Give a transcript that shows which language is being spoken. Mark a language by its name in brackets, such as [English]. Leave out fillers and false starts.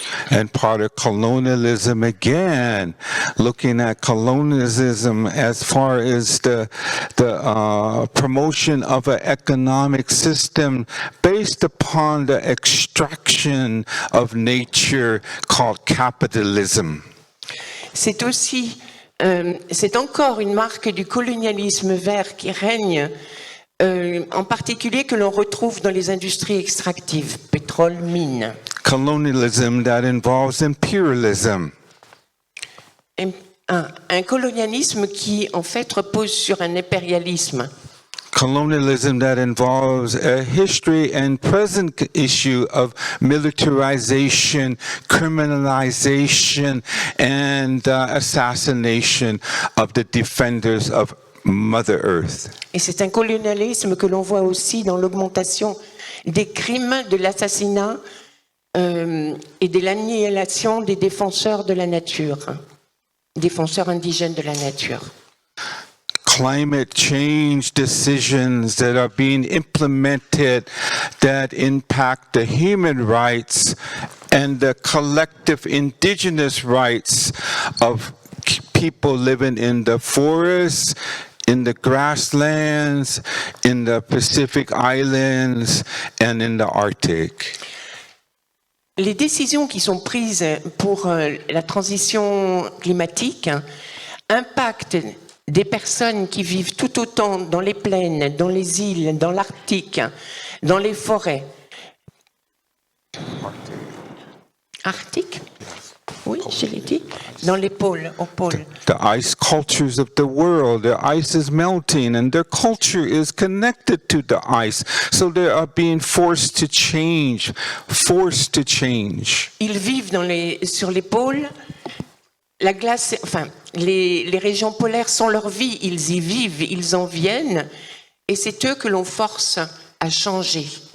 [English] And part of colonialism again, looking at colonialism as far as the promotion of an economic system based upon the extraction of nature called capitalism. [French] C'est encore une marque du colonialisme vert qui règne, en particulier que l'on retrouve dans les industries extractives, pétrole, mines. [English] Colonialism that involves imperialism. [French] Un colonialisme qui, en fait, repose sur un impérialisme. [English] Colonialism that involves a history and present issue of militarization, criminalization, and assassination of the defenders of Mother Earth. [French] Et c'est un colonialisme que l'on voit aussi dans l'augmentation des crimes, de l'assassinat et de l'annihilation des défenseurs de la nature, défenseurs indigènes de la nature. [English] Climate change decisions that are being implemented that impact the human rights and the collective indigenous rights of people living in the forests, in the grasslands, in the Pacific Islands, and in the Arctic. [French] Les décisions qui sont prises pour la transition climatique impactent des personnes qui vivent tout autant dans les plaines, dans les îles, dans l'Arctique, dans les forêts. Arctique? Oui, je l'ai dit. Dans les pôles, au pôle. [English] The ice cultures of the world, their ice is melting and their culture is connected to the ice. So they are being forced to change, [French] Ils vivent sur les pôles. La glace, les régions polaires sont leur vie. Ils y vivent, ils en viennent. Et c'est eux que l'on force à changer.